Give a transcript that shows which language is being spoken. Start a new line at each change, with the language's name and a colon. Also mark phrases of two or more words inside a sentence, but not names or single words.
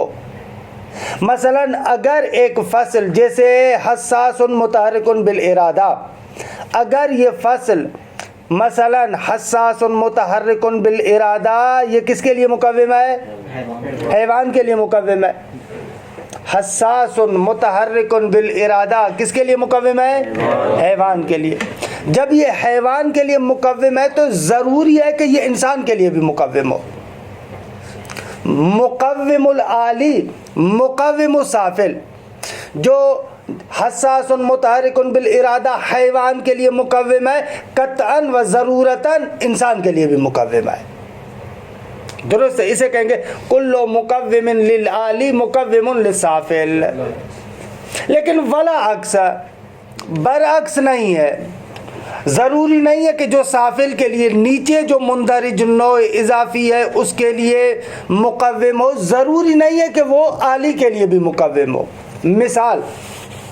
Urdu: مثلا اگر ایک فصل جیسے حساس متحرک بالارادہ، اگر یہ فصل مثلا حساس متحرک بالارادہ، یہ کس کے لیے مقوم ہے؟ حیوان کے لیے مقوم ہے. حساس متحرک بالارادہ کس کے لیے مقوم ہے؟ حیوان کے لیے. جب یہ حیوان کے لیے مقوم ہے تو ضروری ہے کہ یہ انسان کے لیے بھی مقوم ہو.
Arabic: مقوم العالی مقوم السافل،
Urdu: جو حساس متحرک بالارادہ حیوان کے لیے مقوم ہے، قطعاً و ضرورتاً انسان کے لیے بھی مقوم ہے. درست ہے. اسے کہیں گے
Arabic: کل مقوم للعالی مقوم للسافل.
Urdu: لیکن ولا برعکس نہیں ہے. ضروری نہیں ہے کہ جو سافل کے لیے نیچے جو مندرج نوع اضافی ہے اس کے لیے مقوم ہو، ضروری نہیں ہے کہ وہ عالی کے لیے بھی مقوم ہو.